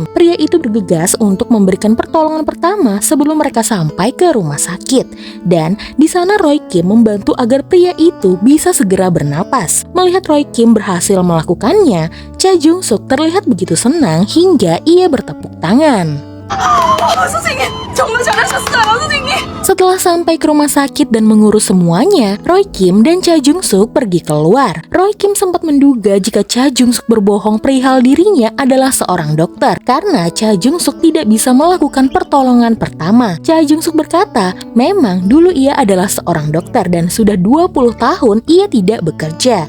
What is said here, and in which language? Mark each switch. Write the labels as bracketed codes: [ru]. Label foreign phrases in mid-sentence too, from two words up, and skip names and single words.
[id] Pria itu bergegas untuk memberikan pertolongan pertama sebelum mereka sampai ke rumah sakit. Dan di sana Roy Kim membantu agar pria itu bisa segera bernapas. Melihat Roy Kim berhasil melakukannya, Cha Jung Suk terlihat begitu senang hingga ia bertepuk tangan. [ko] 선생님 정말 잘하셨어요 선생님. [id] Setelah sampai ke rumah sakit dan mengurus semuanya, Roy Kim dan Cha Jung Suk pergi keluar. Roy Kim sempat menduga jika Cha Jung Suk berbohong perihal dirinya adalah seorang dokter karena Cha Jung Suk tidak bisa melakukan pertolongan pertama. Cha Jung Suk berkata, memang dulu ia adalah seorang dokter dan sudah 20 tahun ia tidak bekerja.